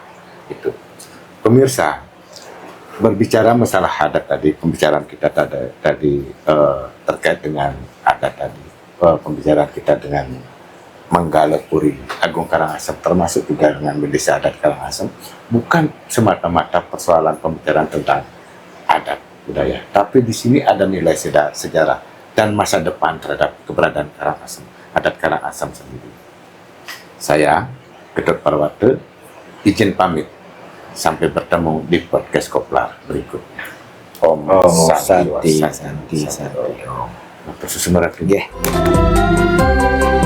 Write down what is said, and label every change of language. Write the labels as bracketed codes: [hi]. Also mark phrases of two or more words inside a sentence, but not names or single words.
[id] Itu pemirsa, berbicara masalah adat tadi, pembicaraan kita tadi terkait dengan adat tadi, pembicaraan kita dengan Manggala Puri Agung Karangasem, termasuk juga dengan Desa Adat Karangasem, bukan semata-mata persoalan pembicaraan tentang adat budaya, tapi di sini ada nilai sejarah dan masa depan terhadap keberadaan Karangasem, adat Karangasem sendiri. Saya, Ketut Parwate, izin pamit. Sampai bertemu di podcast Koplar berikutnya. [sa] Om Santi. Santi. [id] Om. Terus